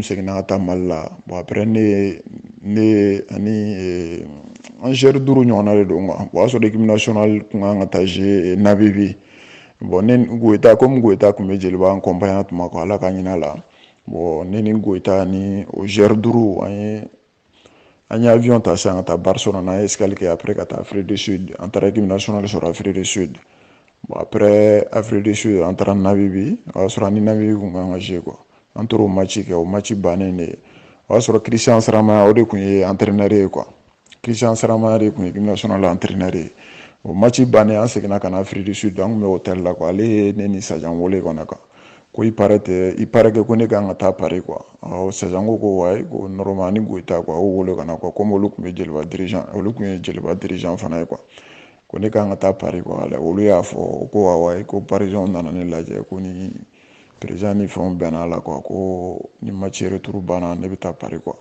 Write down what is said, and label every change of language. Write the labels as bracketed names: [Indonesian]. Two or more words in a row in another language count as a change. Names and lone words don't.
[Bambara] seginna ka taa Mali la [French] bon après [Bambara] ne ani an joueur 5 ɲɔgɔnna de don quoi bon o y'a sɔrɔ [French] équipe nationale [Bambara] kun kan ka taa jouer Namibie bon ne Goyita comme Goyita kun bɛ jeliba an compagnie tuma quoi ala ka ɲin'a la bon ne ni Goyita ni o joueur 5 an ye avion ta sisan ka taa Barcelone an ye escale kɛ après ka taa Afrique du Sud an taara équipe nationale sɔrɔ Afrique du Sud bon après Afrique du Sud an taara Namibie o y'a sɔrɔ ani Namibie kun kan ka jouer quoi an t'o match kɛ o match bannen de o y'a sɔrɔ Christian Saramaya o de kun ye entraîneur ye quoi Christian Saramaya de kun ye [French] équipe nationale entraîneur [Bambara] ye o match bannen an seginna ka na Afrique du Sud an kun bɛ hôtel la quoi ale ye ne ni Sajan wele kɔnɔ quoi ko [French] il paraît que [Bambara] ko ne kan ka taa Paris quoi Sajan ko wayi ko normal ni Goyita quoi o wele kana quoi comme olu kun bɛ jeliba dirigeant fana ye quoi ko ne kan ka taa Paris quoi olu y'a fɔ ko wayi ko parisien nana ne lajɛ ko ni président ni fɛnw bɛnna la quoi ko ni [French] match retour [Bambara] banna ne bɛ taa Paris quoi.